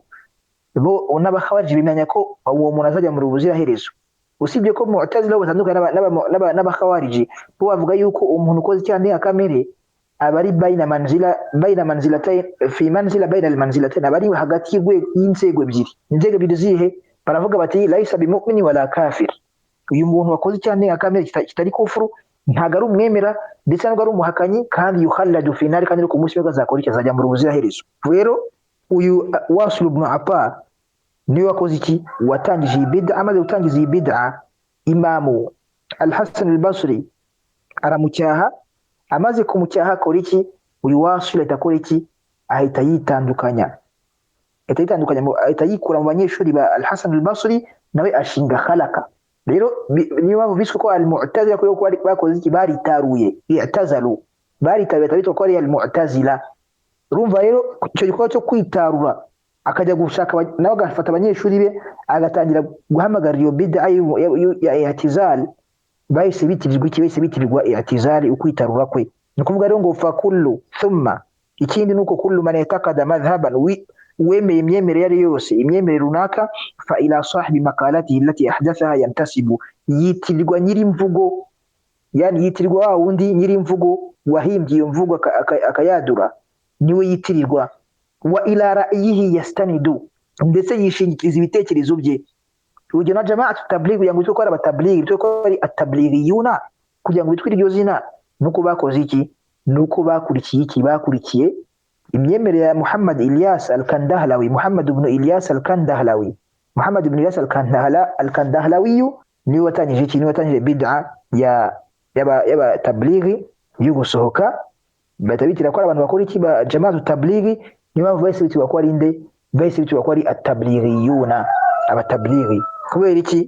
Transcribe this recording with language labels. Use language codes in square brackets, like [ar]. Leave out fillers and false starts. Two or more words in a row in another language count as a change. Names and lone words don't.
[rw] Bo n'abakhawariji bimenya ko uwo muntu azajya mu rubuziraherezo. Usibye ko Mu'tazila batandukana n'abakhawariji, bo bavuga yuko umuntu ukoze icyaha ndengakamere abari [ar] بين منزلتين، في منزلة بين المنزلتين, [rw] abari hagati y'inzego ebyiri. Inzego ebyiri zihe? Baravuga bati [ar] ليس بمؤمن ولا كافر. [rw] Uyu muntu wakoze icyaha ndengakamere kitari kufuru, ntago ari umwemera ndetse ntabwo ari umuhakanyi, kandi [ar] يخلد في نار, [rw] kandi ku munsi w'azakora iki, azajya mu rubuziraherezo. Rero uyu Wasil ibn Ata niwe wakoze iki, watangije iyi bid'a. Amaze gutangiza iyi bid'a, Imamu Al-Hasan al-Basri aramucyaha. Amaze kumucyaha akora iki, uyu Wasil ahita akora iki, ahita yitandukanya, ahita yikura mu banyeshuri ba Al-Hasan al-Basri, nawe ashinga khalaka. Rero niyo mpamvu biswe ko al-Mu'tazila ko bakoze iki, baritaruye, i'tazalu, baritaruye, bitwa ko ari al-Mu'tazila. Urumva rero icyo gikorwa cyo kwitarura, akajya gushaka nawe agafata abanyeshuri be agatangira guhamagarira iyo bid'a ya i'tizal, bahise bitirirwa iki, bahise bitirirwa i'tizal, ukwitarura kwe. Ni kuvuga rero ngo [ar] فكل ثم, [rw] ikindi nuko [ar] كل من يتقلد مذهبا, [rw] wemeye imyemerere yari yose, imyemerere runaka, [ar] فإلى صاحب مقالته التي أحدثها ينتسب, [rw] yitirirwa nyiri imvugo, yani yitirirwa wa wundi nyiri imvugo wahimbye iyo mvugo akayadura, niwe yitirirwa. [ar] وإلى رأيه يستند, [rw] ndetse yishingikiriza ibitekerezo bye. Urugero na [ar] جماعة تبليغ, [rw] kugira ngo bitwe ko ari abatabligh, bitwe ko ari at-tablighiyuna, kugira ngo bitwe iryo zina, nuko bakoze iki, nuko bakurikiye iki, bakurikiye imyemerere ya Muhammad Ilyas al-Kandahlawi. Muhammad ibn Ilyas al-Kandahlawi, Muhammad ibn Ilyas al-Kandahlawi niwe watangije iki, niwe watangije bid'a yaba tabligh yo gusohoka, batabitira ko abantu bakora iki, ba [ar] جماعة تبليغ. [rw] Niyo mpamvu bahise bitwa ko ari nde, bahise bitwa ko ari at-tablighiyuna, abatablighi. Kubera iki?